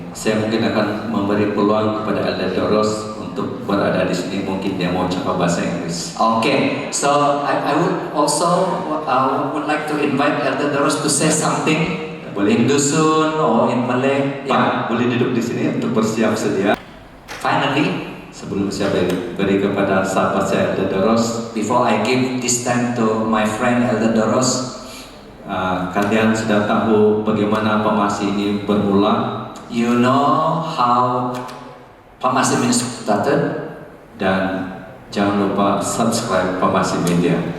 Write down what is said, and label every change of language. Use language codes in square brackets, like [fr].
[ms] Saya mungkin akan memberi peluang kepada Elder Doros untuk berada di sini, mungkin dia mau cakap bahasa Inggris. [en] Okay, so I would also would like to invite Elder Doros to say something in Dusun or in Malay. [ms] Pak, boleh duduk di sini untuk bersiap sedia. [en] Finally, [ms] sebelum saya beri kepada sahabat saya Elder Doros, [en] before I give this time to my friend Elder Doros, [ms] kalian sudah tahu bagaimana Pemasih ini bermula. [en] You know how Pemasih Ministry started, [ms] dan jangan lupa subscribe Pemasih Media.